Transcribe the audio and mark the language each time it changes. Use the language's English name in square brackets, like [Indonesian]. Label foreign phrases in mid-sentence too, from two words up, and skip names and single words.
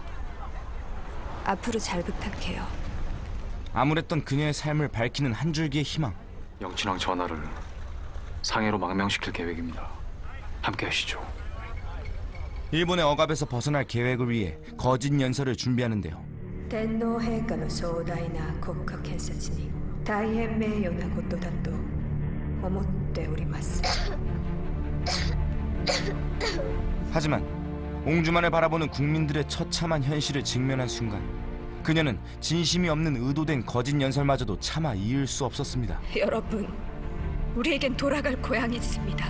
[Korean] 앞으로 잘 부탁해요. 암울했던 그녀의 삶을 밝히는 한 줄기의 희망. 영친왕 전하를 상해로 망명시킬 계획입니다. 함께 하시죠. 일본의 억압에서 벗어날 계획을 위해 거짓 연설을 준비하는데요. [Japanese] 天皇陛下の壮大な国家建設に大変名誉なことだと思っております。 [Korean] 하지만 옹주만을 바라보는 국민들의 처참한 현실을 직면한 순간 그녀는 진심이 없는 의도된 거짓 연설마저도 차마 이을 수 없었습니다. 여러분, 우리에겐 돌아갈 고향이 있습니다.